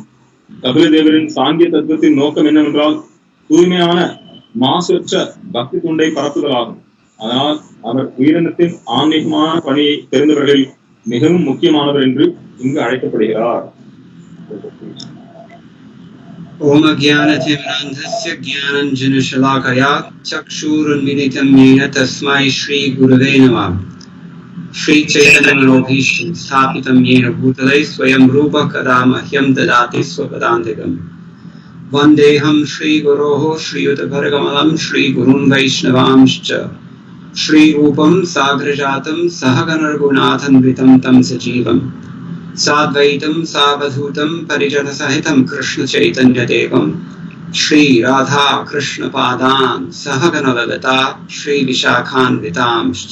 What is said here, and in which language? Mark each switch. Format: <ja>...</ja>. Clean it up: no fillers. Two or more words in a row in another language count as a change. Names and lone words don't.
<ta>கபில தேவரின் சாங்கிய தத்துவத்தின் நோக்கம் என்னவென்றால் தூய்மையான மாசற்ற பக்தி துண்டை பரப்புதல் ஆகும். அதனால் அவர் உயிரினத்தின் ஆன்மீகமான பணியை தெரிந்தவர்களில் மிகவும் முக்கியமானவர் என்று இங்கு அழைக்கப்படுகிறார்.</ta> <sa>ॐ अज्ञानतिमिरान्धस्य ज्ञानाञ्जनशलाकया चक्षुरुन्मीलितम् येन तस्मै श्री गुरवे नमः. श्री चैतन्यमनोभीष्टं स्थापितं येन भूतले स्वयं रूपः कदा मह्यं ददाति स्वपदान्तिकम्. वन्देऽहं श्रीगुरोः श्रीयुतभरकमलं श्रीगुरुं वैष्णवांश्च श्रीरूपं साग्रजातं सहगणरघुनाथन्वितं तं सजीवम् साद्वैतं सावधूतं परिजनसहितं कृष्णचैतन्यदेवं श्रीराधा कृष्णपादान् सहगणललिता श्रीविशाखान्वितांश्च.</sa>